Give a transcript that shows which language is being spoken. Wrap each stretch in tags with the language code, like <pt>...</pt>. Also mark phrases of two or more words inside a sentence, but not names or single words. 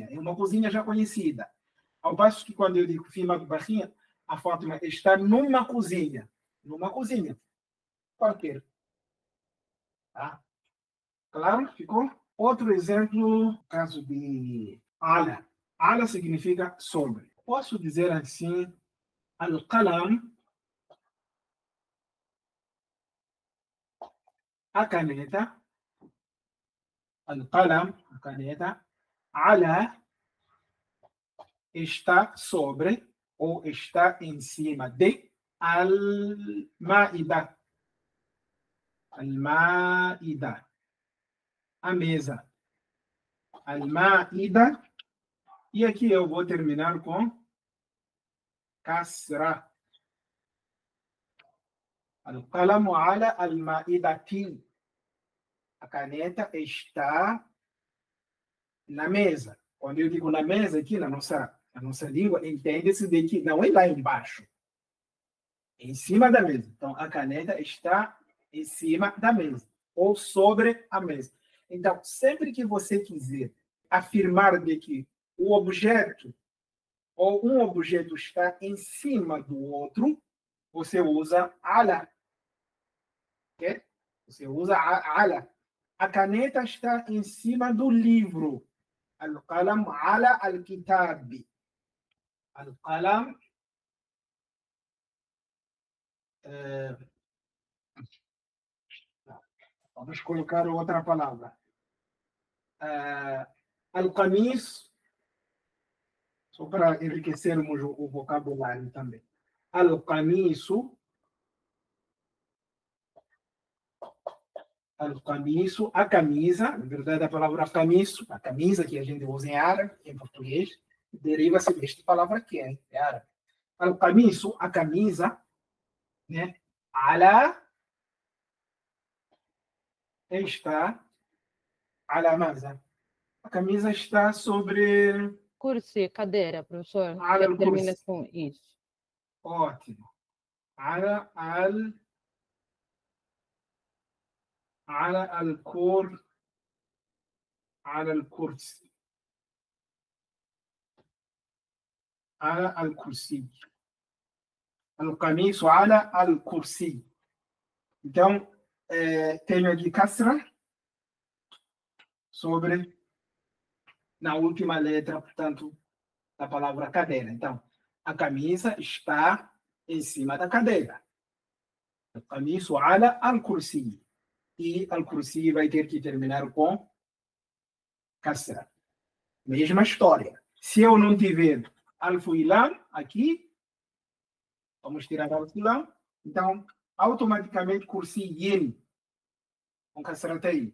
<pt>É uma cozinha já conhecida. Ao passo que, quando eu digo</pt> <ar>في مطبخي,</ar> <pt>a Fátima está numa cozinha. Numa cozinha. Qualquer. Tá? Claro? Ficou? Outro exemplo, caso de ala. Ala significa sobre. Posso dizer assim, al-qalam, a caneta, al-qalam, a caneta, ala, está sobre ou está em cima de al-ma'ida. Al-ma'ida. A mesa. Al-ma'ida. E aqui eu vou terminar com kasra.</pt> <ar>القلم على المائدة.</ar> <pt>A caneta está na mesa. Quando eu digo na mesa, aqui na nossa língua, entende-se de que não é lá embaixo. É em cima da mesa. Então, a caneta está em cima da mesa. Ou sobre a mesa. Então, sempre que você quiser afirmar de que o objeto ou um objeto está em cima do outro, você usa ala. Okay? Você usa ala. A caneta está em cima do livro.</pt> <ar>القلم على الكتاب.</ar> <pt>Al-qalam vamos colocar outra palavra. Al-qamis, só para enriquecermos o vocabulário também.</pt> <ar>القميص، القميص,</ar> <pt>a camisa, na verdade a palavra camiso, a camisa que a gente usa em árabe, em português, deriva-se desta palavra aqui, é árabe. Al-qamisu, a camisa, né? Ala está,</pt> <ar>على ماذا.</ar> <pt>A camisa está sobre... Cursi, cadeira, professor. Ala Que termina al-kursi. com isso. Ótimo.</pt> <ar>على الكرسي. على الكرسي. على الكرسي. القميص على الكرسي.</ar> <pt>Então, tenho aqui kasra sobre, na última letra, portanto, da palavra cadeira. Então, a camisa está em cima da cadeira.</pt> <ar>القميص على الكرسي.</ar> <pt>E al-kursi vai ter que terminar com kasra. Mesma história. Se eu não tiver alf e lam aqui, vamos tirar alf e lam, então, automaticamente, kursiyin, com kasratain.</pt>